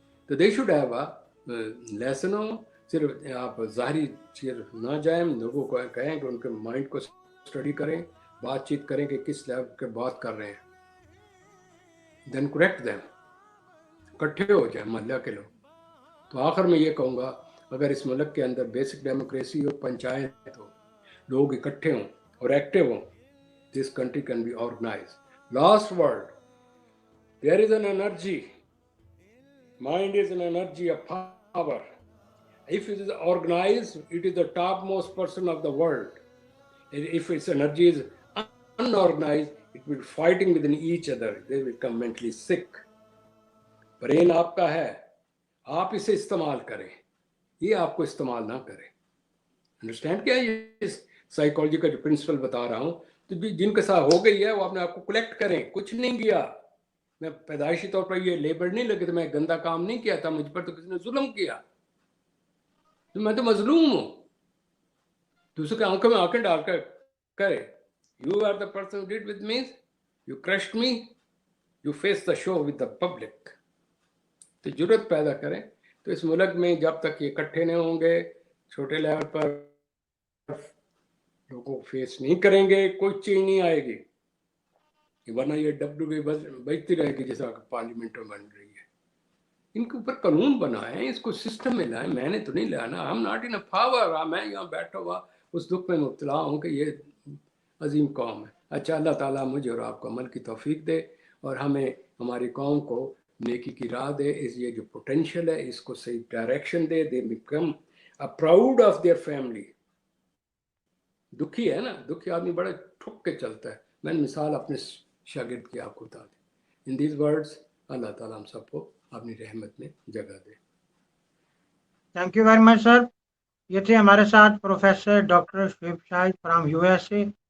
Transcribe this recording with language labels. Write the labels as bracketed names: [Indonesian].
[Urdu] تو [English] They should have a lesson. [Urdu] ہو صرف آپ ظاہری چیز نہ جائیں، لوگوں کو کہیں کہ ان کے مائنڈ کو اسٹڈی کریں، بات چیت کریں کہ کس لیول کے بات کر رہے ہیں، [English] Then correct them. [Urdu] اکٹھے ہو جائیں محلہ کے لوگ. تو آخر میں یہ کہوں گا، اگر اس ملک کے اندر بیسک ڈیموکریسی ہو، پنچایت ہو، لوگ اکٹھے ہوں اور ایکٹیو ہوں، [English] this country can be organized. Last word, there is an energy. Mind is an energy of power. If it is organized, it is the topmost person of the world. If its energy is unorganized, it will be fighting within each other. They will become mentally sick. [Urdu] Brain آپ کا ہے، آپ اسے استعمال کریں، یہ آپ کو استعمال نہ کریں. انڈرسٹینڈ کیا؟ یہ سائیکالوجی کا جو پرنسپل بتا رہا ہوں. تو جن کے ساتھ ہو گئی ہے وہ اپنے آپ کو کلیکٹ کریں. کچھ نہیں کیا میں، پیدائشی طور پر یہ لیبل نہیں لگے، تو میں گندا کام نہیں کیا تھا، مجھ پر تو کسی نے ظلم کیا، تو میں تو مظلوم ہوں. دوسروں کے آنکھوں میں آنکھیں ڈال کر کرے. [English] You are the person did with me, you crushed me, you face the show with the public. [Urdu] تو جرت پیدا کریں. تو اس ملک میں جب تک یہ اکٹھے نہیں ہوں گے، چھوٹے لیول پر لوگوں کو فیس نہیں کریں گے، کوئی چیز نہیں آئے گی. ورنہ یہ ڈبڈو بجتی رہے گی جیسا پارلیمنٹ میں بن رہی ہے. ان کے اوپر قانون بنائیں، اس کو سسٹم میں لائیں. میں نے تو نہیں لانا، [English] ہم not in power. [Urdu] میں یہاں بیٹھا ہوا اس دکھ میں مبتلا ہوں کہ یہ عظیم قوم ہے. اچھا، اللہ تعالیٰ مجھے اور آپ کو عمل کی توفیق دے اور ہمیں ہماری قوم کو نیکی کی راہ دے. یہ جو پوٹینشیل ہے اس کو صحیح direction they. [English] They became proud of their family. [Urdu] دکھی ہے نا، دکھی آدمی بڑا ٹھک کے چلتا ہے. میں نے مثال اپنے شاگرد کی آپ کو بتا دی. [English] in these words [Urdu] اللہ تعالیٰ ہم سب کو اپنی رحمت میں جگہ دے. [English] Thank you very much sir. [Urdu] یہ تھے ہمارے ساتھ professor doctor Shoaib Shahid from U S A.